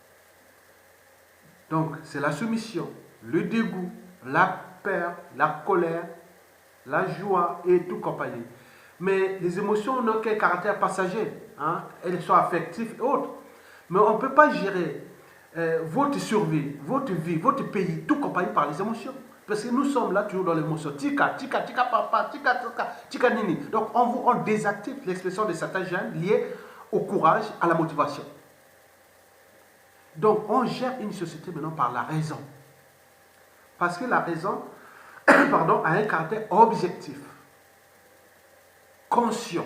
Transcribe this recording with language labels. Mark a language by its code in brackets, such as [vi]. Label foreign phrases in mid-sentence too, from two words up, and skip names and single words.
[fr] Donc, c'est la soumission, le dégoût, la peur, la colère, la joie et tout compagnie. Mais les émotions n'ont qu'un caractère passager. Hein? Elles sont affectives et autres. Mais on ne peut pas gérer votre survie, votre vie, votre pays, tout compagnie par les émotions. Parce que nous sommes là toujours dans l'émotion. Tika, tika, tika, papa, tika, tika, tika, nini. Donc, on désactive l'expression de certains gènes liés au courage, à la motivation. Donc, on gère une société maintenant par la raison. Parce que la raison pardon, a un caractère objectif, conscient.